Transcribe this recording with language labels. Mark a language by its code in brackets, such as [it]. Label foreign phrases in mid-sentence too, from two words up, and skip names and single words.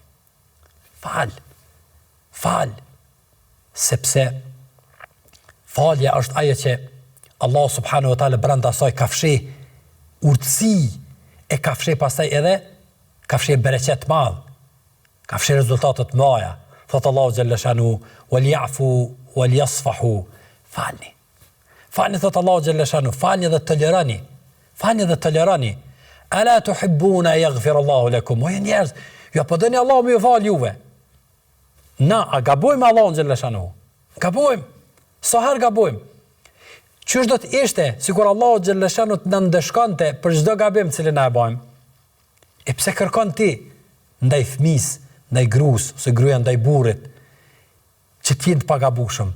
[sq] Fal. Sepse falja është ajo që Allah [ar] سبحانه وتعالى [sq] brenda saj ka fshih urtësi e ka fshih pastaj edhe ka fshih bereqet madh. Ka fshih rezultate të mëdha. Thot Allahu xhalla shanu [ar] وليعفوا وليصفحوا. [sq] Falni thot Allahu xhalla shanu, falni dhe toleroni. [ar] ألا تحبون يغفر الله لكم. [sq] O njerëz, ju apo doni Allahu më fal juve. Na, a gabojmë Allahun xhalla shanu? Gabojmë. Sa herë gabojmë? Çish do të ishte sikur Allahu xhalla shanu të na ndeshkonte për çdo gabim që ne e bëjmë? E pse kërkon ti ndaj fëmis, ndaj gruas, ose gruaja ndaj burrit, që ti të pagabushëm?